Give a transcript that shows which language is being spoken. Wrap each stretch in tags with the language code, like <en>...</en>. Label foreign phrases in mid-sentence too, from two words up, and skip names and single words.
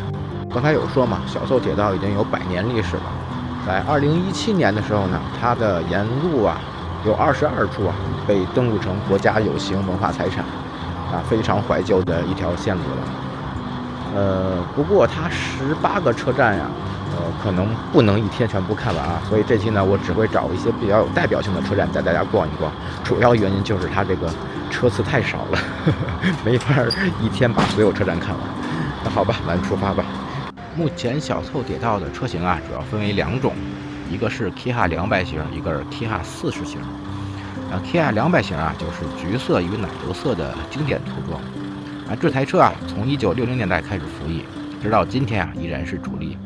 <zh>剛才有說嘛，小湊鐵道已經有100年歷史了。在2017年的時候呢，它的沿路有22處被登錄成國家有形文化財產，非常懷舊的一條線路了。不過它18個車站可能不能一天全部看完所以這期呢，我只會找一些比較有代表性的車站帶大家逛一逛。主要原因就是它這個車次太少了，沒法一天把所有車站看完。那好吧，咱出發吧。目前小湊鐵道的車型主要分為2種，一個是 Kiha 200型，一個是 Kiha 40型。Kiha 200型就是橘色與奶油色的經典塗裝。這台車從1960年代開始服役，直到今天依然是主力。</zh>